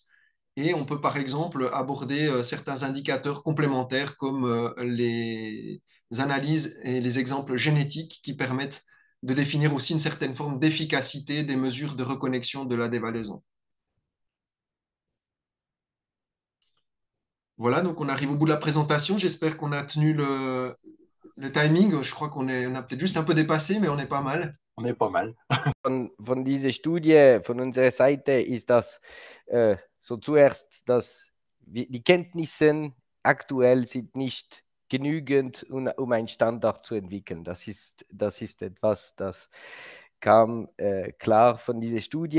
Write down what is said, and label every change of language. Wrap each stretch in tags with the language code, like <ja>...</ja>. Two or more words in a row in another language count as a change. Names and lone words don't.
<fr>Et on peut par exemple aborder certains indicateurs complémentaires comme les analyses et les exemples génétiques qui permettent de définir aussi une certaine forme d'efficacité des mesures de reconnexion de la dévalaison. Voilà, donc on arrive au bout de la présentation. J'espère qu'on a tenu le timing. Je crois on a peut-être juste un peu dépassé, mais on est pas mal. On est pas mal.</fr> <de>Von dieser Studie von unserer Seite ist das so zuerst, dass die Kenntnisse aktuell sind nicht genügend, um einen Standard zu entwickeln. Das ist etwas, das kam klar von dieser Studie.</de>